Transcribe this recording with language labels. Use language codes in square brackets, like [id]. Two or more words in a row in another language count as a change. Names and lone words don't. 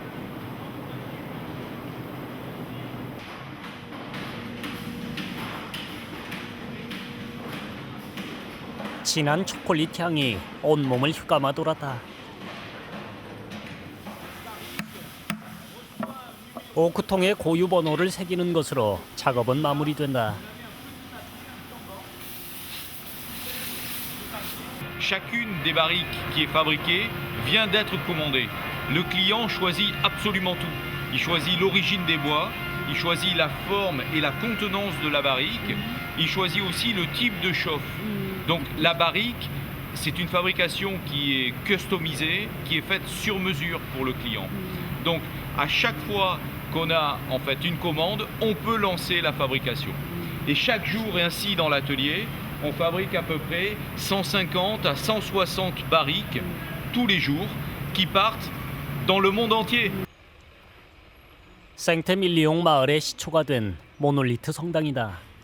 [ko] 진한 초콜릿 향이 온몸을 휘감아 돌았다. 오크통에 고유 번호를 새기는 것으로 작업은 마무리된다. [fr] Chacune des barriques qui est fabriquée vient d'être commandée. Le client choisit absolument tout. Il choisit l'origine des bois, il choisit la forme et la contenance de la barrique, il choisit aussi le type de chauffe. Donc la barrique, c'est une fabrication qui est customisée, qui est faite sur mesure pour le client. Donc à chaque fois qu'on a en fait une commande, on peut lancer la fabrication. Et chaque jour ainsi dans l'atelier, on fabrique à peu près 150 à 160 barriques tous les jours qui partent dans le monde entier. [ko] 생테밀리옹 마을의 시초가 된 모놀리트 성당이다.